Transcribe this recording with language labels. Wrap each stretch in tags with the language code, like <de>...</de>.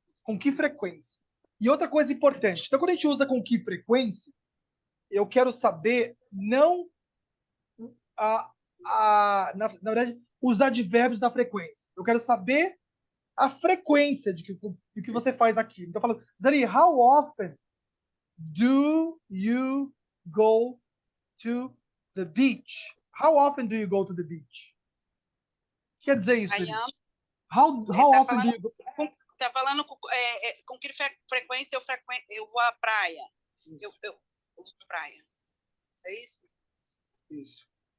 <pt>Com que frequência? E outra coisa importante. Então, quando a gente usa com que frequência, eu quero saber não na verdade, os advérbios da frequência. Eu quero saber a frequência de que você faz aqui. Então, eu falo,</pt> <en>Zali, how often do you go to the beach? How often do you go to the beach?</en> <pt>O que quer dizer isso?</pt> <en>I am. How</en> <pt>Tá</pt> <en>often do you go?</en> <pt>Tá falando com que frequência eu vou à praia. Eu vou à praia. É isso? Isso.</pt>